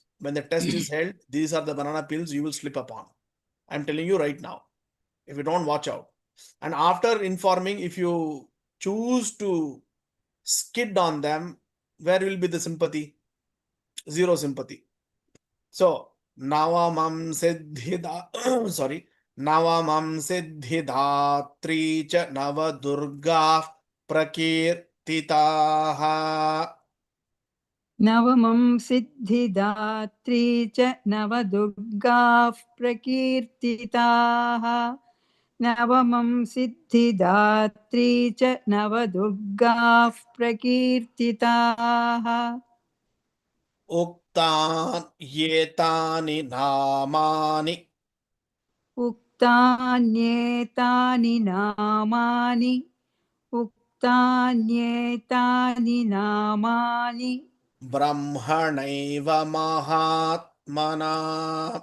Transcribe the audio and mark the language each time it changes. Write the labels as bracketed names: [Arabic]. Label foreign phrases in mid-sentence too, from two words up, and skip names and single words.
[English] When the test is held, these are the banana peels you will slip upon. I'm telling you right now. If you don't watch out. And after informing, if you choose to skid on them, where will be the sympathy? Zero sympathy. So, [Sanskrit] नवमं सिद्धिदा, sorry, नवमं सिद्धिदात्री च नवदुर्गा प्रकीर्तिताः. नवमं सिद्धिदात्री च नवदुर्गाः प्रकीर्तिताः. नवमं सिद्धिदात्री च नवदुर्गाः प्रकीर्तिताः. उक्तान्येतानि नामानि. उक्तान्येतानि नामानि. उक्तान्येतानि नामानि. ब्रह्मणैव महात्मना.